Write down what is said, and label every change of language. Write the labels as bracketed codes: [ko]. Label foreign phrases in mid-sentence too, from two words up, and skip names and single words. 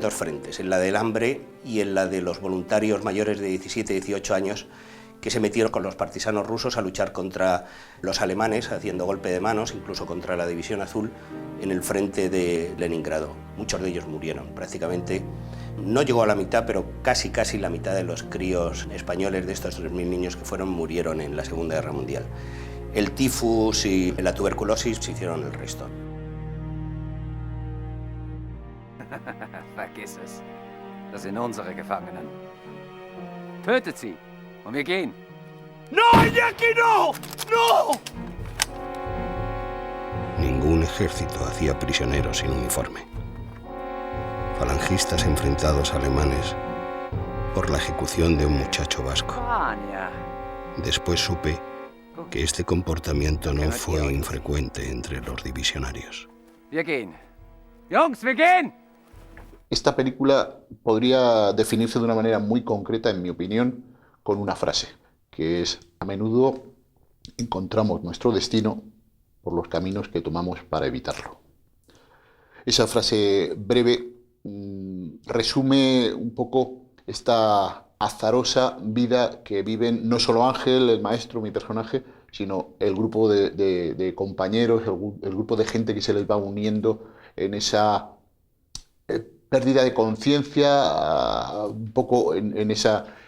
[es] 2 frentes, en la del hambre y en la de los voluntarios mayores de 17 y 18 años que se metieron con los partisanos rusos a luchar contra los alemanes, haciendo golpe de manos, incluso contra la División Azul, en el frente de Leningrado. Muchos de ellos murieron, prácticamente no llegó a la mitad, pero casi la mitad de los críos españoles de estos 3.000 niños que fueron murieron en la Segunda Guerra Mundial. El tifus y la tuberculosis se hicieron el resto. [de] Vergiss es. Das sind unsere Gefangenen. Tötet sie und wir gehen. [es] ¡No, Iñaki, no! ¡No! Ningún ejército hacía prisioneros sin uniforme. Falangistas enfrentados a alemanes por la ejecución de un muchacho vasco. Vanya. Después supe que este comportamiento no fue infrecuente entre los divisionarios. [de] Wir gehen. Jungs, wir gehen! [es] Esta película podría definirse de una manera muy concreta, en mi opinión, con una frase, que es: a menudo encontramos nuestro destino por los caminos que tomamos para evitarlo. Esa frase breve resume un poco esta azarosa vida que viven no solo Ángel, el maestro, mi personaje, sino el grupo de compañeros, el grupo de gente que se les va uniendo en esa pérdida de conciencia, un poco en esa